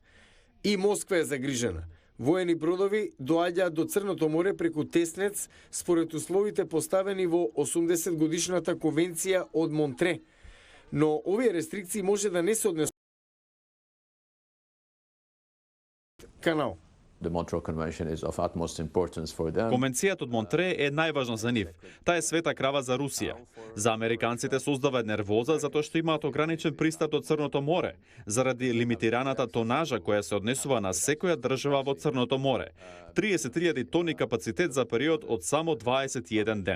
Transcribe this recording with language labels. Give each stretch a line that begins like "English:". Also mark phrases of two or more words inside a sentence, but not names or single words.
Macedonian: И Москва е загрижена. Воени бродови доаѓаат до Црното море преку Теснец според условите поставени во 80 годишната конвенција од Монтре. Но овие рестрикции може да не се однесуваат канал.
English: The Montreux Convention is of utmost importance for them.
Macedonian: Конвенцијата од Монтре е најважна за нив. Таа е света крава за Русија. За американците создава нервоза затоа што имаат ограничен пристап до Црното море, заради лимитираната тонажа која се однесува на секоја држава во Црното море. 30.000 тони капацитет за период од само 21 ден.